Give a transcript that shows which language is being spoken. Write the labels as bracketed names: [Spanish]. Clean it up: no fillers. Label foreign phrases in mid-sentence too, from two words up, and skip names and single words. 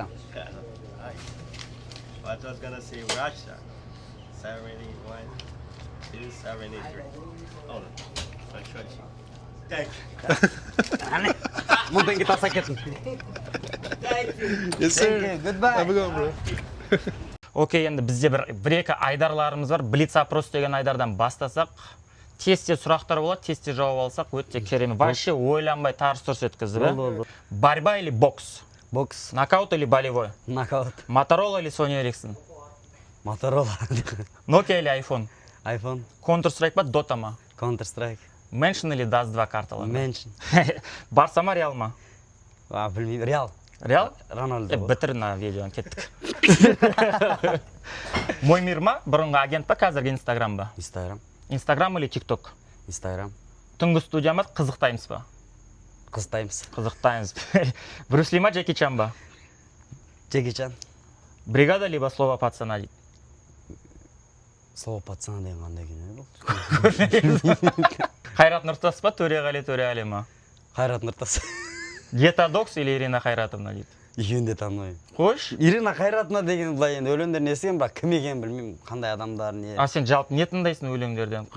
[English] Nice. I was gonna say Russia. 71, 273. Oh, no. I shot you. Thank you. Bundan git alsak etin. Thank you. Yes, sir. Thank you. Goodbye. Have a good one, bro. [Kazakh] Окей, енді бізде бір-екі айдарларымыз бар. Блиц-опрос деген айдардан бастасақ, тестте сұрақтар болады, тестте жауап алсақ, өте керемет. Вообще ойланбай тарс-тұрс өткізді. [Russian] Борьба или бокс? Бокс. Нокаут или болевой? Нокаут. Моторола или Sony Ericsson? Моторола. Nokia или iPhone? iPhone. [Kazakh] Counter-Strike па, Dota ма? Counter-Strike. Mansion или Dust 2 карталар? Mansion. Барса ма, Реал ма? Білмеймін. Реал. Реал? Рональдо. Бітір на видеоны, кеттік. Мой мир ма? Бұрынғы агент па, қазіргі Инстаграм ба? Инстаграм. [Russian] Инстаграм или ТикТок? Инстаграм. [Kazakh] Түнгі студия ма, қызықтаймыз ба? Қызықтаймыз. Қызықтаймыз. Брюс Ли ма, Джеки Чан ба? Джеки Чан. Бригада либо слово пацана дейді? Слово пацана деген қандай екен бұл? Қайрат Нұртас па, Төреғали Төреәлі ма? Қайрат Нұртас. Гетадокс или Ирина Қайратовна дейді? Екеуін де танымаймын. Қойш? Ирина Қайратовна деген былай енді өлеңдерін естігем, бірақ кім екенін білмеймін, қандай адамдар не. Сен жалпы не тыңдайсың өлеңдерден?